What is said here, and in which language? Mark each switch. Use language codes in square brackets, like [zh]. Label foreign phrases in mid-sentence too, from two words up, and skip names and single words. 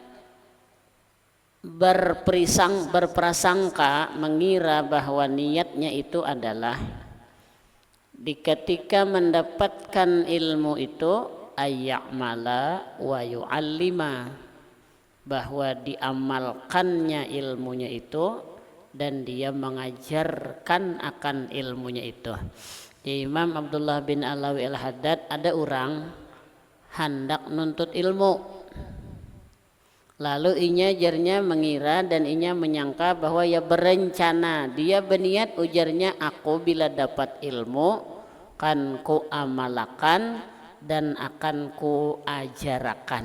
[bjn] berprasangka mengira bahwa niatnya itu adalah di ketika mendapatkan ilmu itu [ar] أن يعمل ويعلم, [bjn] bahwa diamalkannya ilmunya itu dan dia mengajarkan akan ilmunya itu. Imam Abdullah bin Alawi al-Haddad, ada orang hendak nuntut ilmu, lalu inya jarnya mengira dan inya menyangka bahwa ya berencana, dia berniat ujarnya, aku bila dapat ilmu kan ku amalakan dan akan ku ajarakan.